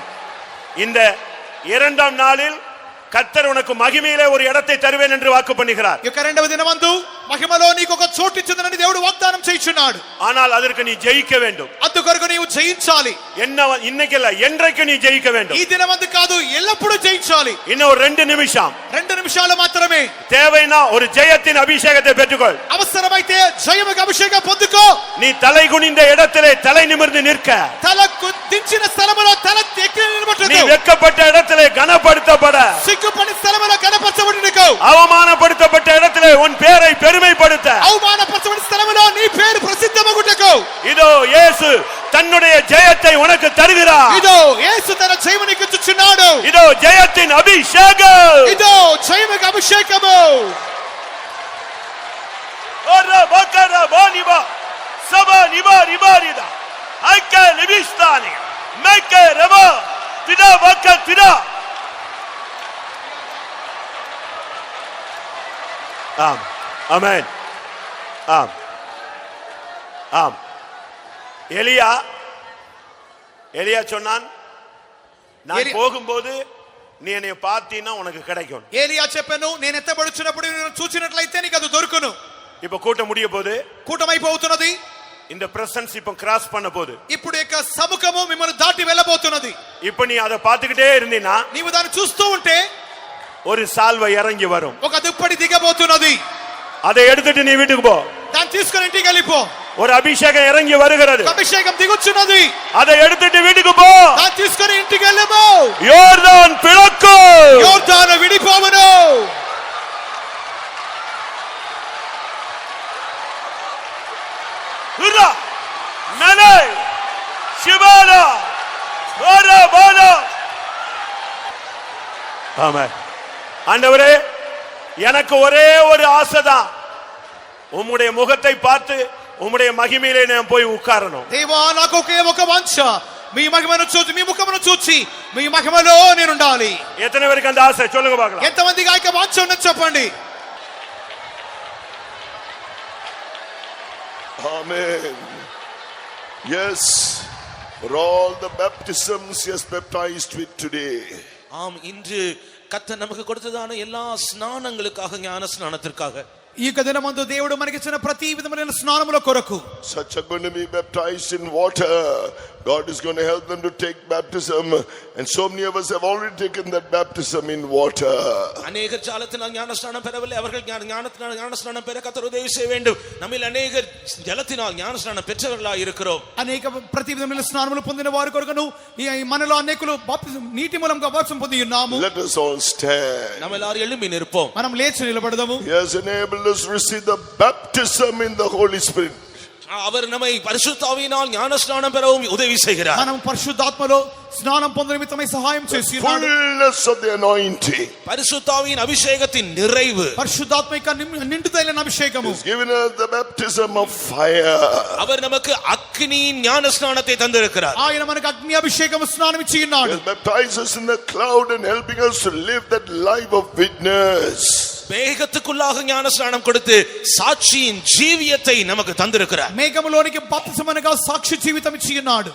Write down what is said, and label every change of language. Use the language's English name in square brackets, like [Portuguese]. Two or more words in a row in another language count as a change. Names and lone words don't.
[Tamil] இந்த 2ஆம் நாளில் கர்த்தர் உனக்கு மகிமையிலே ஒரு இடத்தை தருவேன் என்று வாக்கு பண்ணுகிறார். [Telugu] ఇక రెండవ దినమందు మహిమలో నీకు ఒక చోటు ఇచ్చునని దేవుడు వాగ్దానం చేయుచున్నాడు. [Tamil] ஆனால் அதற்கு நீ ஜெயிக்க வேண்டும். [Telugu] అందుకొరకు నీవు జయించాలి. [Tamil] என்ன இன்னைக்கு இல்ல, என்றைக்கு நீ ஜெயிக்க வேண்டும். [Telugu] ఈ దినమందు కాదు, ఎల్లప్పుడూ జయించాలి. [Tamil] இன்னும் ஒரு 2 நிமிஷம், [Telugu] 2 నిమిషాలు మాత్రమే. [Tamil] தேவைனா ஒரு ஜெயத்தின் அபிஷேகத்தை பெற்றுக்கொள். [Telugu] అవసరమైతే జయముగా అభిషేకం పొందుకో. [Tamil] நீ தலை குனிந்த இடத்திலே தலை நிமிர்ந்து நிற்க. [Telugu] తల దించిన స్థలములో తల ఎక్కి [Tamil] நீ [Telugu] నిలబడుటకు. [Tamil] வெட்கப்பட்ட இடத்திலே கனப்படுத்தப்பட. [Telugu] సిగ్గుపడి స్థలములో కనపరచబడుటకు. [Tamil] அவமானப்படுத்தப்பட்ட இடத்திலே உன் பேரை பெருமைப்படுத்த. [Telugu] అవమానపరచబడిన స్థలములో నీ పేరు ప్రసిద్ధమగుటకు. [Tamil] இதோ இயேசு தன்னுடைய ஜெயத்தை உனக்கு தருகிறார். [Telugu] ఇదో యేసు తన జయము నీకు ఇచ్చుచున్నాడు. [Tamil] இதோ ஜெயத்தின் அபிஷேகம். [Telugu] ఇదో జయముగా అభిషేకము. ஓரா பக்கரா பானிபா சபா நிபா ரிபாரிதா ஐக்க லிபிஸ்தானி மேக்க ரபா திடா பக்க திடா. [Tamil] ஆம், ஆமென், ஆம், ஆம். எலியா சொன்னான், நான் போகும்போது நீ என்னை பார்த்தீன்னா உனக்கு கிடைக்கும். [Telugu] ఏలియా చెప్పాను, నేను ఎత్తబడుచున్నప్పుడు నేను చూచినట్లయితే నీకు అది దొరుకును. [Tamil] இப்ப கூட்டம் முடிய போது, [Telugu] కూటమైపోతున్నది. [Tamil] இந்த பிரசன்ஸ் இப்ப கிராஸ் பண்ண போது, [Telugu] ఇప్పుడు యొక్క సముఖము మిమ్మల్ని దాటి వెళ్ళబోతున్నది. [Tamil] இப்ப நீ அதை பார்த்துக்கிட்டே இருந்தீனா, [Telugu] నీవు దాన్ని చూస్తూ ఉంటే [Tamil] ஒரு சால்வை இறங்கி வரும். [Telugu] ఒక దుప్పటి దిగబోతున్నది. [Tamil] அதை எடுத்துட்டு நீ வீட்டுக்கு போ. [Telugu] దాన్ని తీసుకొని ఇంటికి వెళ్ళిపో. [Tamil] ஒரு அபிஷேகம் இறங்கி வருகிறது. [Telugu] అభిషేకం దిగుచున్నది. [Tamil] அதை எடுத்துட்டு வீட்டுக்கு போ. [Telugu] దాన్ని తీసుకొని ఇంటికి వెళ్ళిపో. [Tamil] யோர்தான் பிளக்கும். [Telugu] యోర్దాను విడిపోవును. ஹுரா நலே சிபாலா ஓரா பாலா. [Tamil] ஆமென். ஆண்டவரே, எனக்கு ஒரே ஒரு ஆசைதான், உம்முடைய முகத்தை பார்த்து உம்முடைய மகிமையிலே நான் போய் உட்காரணும். [Telugu] దేవా, నాకు ఒకే ఒక వాంఛ, మీ మహిమను చూసి, మీ ముఖమును చూసి, మీ మహిమలో నేను ఉండాలి. [Tamil] எத்தனை பேருக்கு அந்த ஆசை சொல்லுங்க பார்க்கலாம். [Telugu] ఎంతమందికి ఆ యొక్క వాంఛ ఉన్నది చెప్పండి. [English] Amen. Yes, for all the baptisms he has baptized with today. [Tamil] ஆம், இன்று கர்த்தர் நமக்கு கொடுத்ததான எல்லா ஸ்நானங்களுக்காக, ஞான ஸ்நானத்திற்காக, [Telugu] ఈ యొక్క దినమందు దేవుడు మనకిచ్చిన ప్రతి విధమైన స్నానముల కొరకు, [English] Such are going to be baptized in water. God is going to help them to take baptism, and so many of us have already taken that baptism in water. [Tamil] அநேகர் ஜலத்தினால் ஞானஸ்நானம் பெறவில்லை. அவர்கள் ஞானத்தினால் ஞானஸ்நானம் பெற கர்த்தர் உதவி செய்ய வேண்டும். நம்மில் அநேகர் ஜலத்தினால் ஞானஸ்நானம் பெற்றவர்களாய் இருக்கிறோம். [Telugu] అనేక ప్రతి విధమైన స్నానములు పొందిన వారి కొరకును ఈ మనలో అనేకులు నీటి మూలంగా బాప్తిసం పొంది ఉన్నాము. [English] Let us all stand. [Tamil] நம்ம எல்லாரும் எழும்பி நிற்போம். [Telugu] మనం లేచి నిలబడదాము. [English] He has enabled us receive the baptism in the Holy Spirit. [Tamil] அவர் நம்மை பரிசுத்த ஆவியினால் ஞானஸ்நானம் பெறவும் உதவி செய்கிறார். [Telugu] మనం పరిశుద్ధాత్మలో స్నానం పొందే నిమిత్తమై సహాయం చేసి ఉన్నాడు. [English] Fullness of the anointing. [Tamil] பரிசுத்த ஆவியின் அபிஷேகத்தின் நிறைவு. [Telugu] పరిశుద్ధాత్మ యొక్క నిండుదైన అభిషేకము. [English] He's given us the baptism of fire. [Tamil] அவர் நமக்கு அக்கினியின் ஞானஸ்நானத்தை தந்திருக்கிறார். [Telugu] ఆయన మనకు అగ్ని అభిషేకము స్నానం ఇచ్చి ఉన్నాడు. [English] He baptizes us in the cloud and helping us to live that life of witness. [Tamil] மேகத்துக்குள்ளாக ஞானஸ்நானம் கொடுத்து சாட்சியின் ஜீவியத்தை நமக்கு தந்திருக்கிறார். [Telugu] మేఘములోనికి బాప్తిసమనగా సాక్షి జీవితం ఇచ్చి ఉన్నాడు.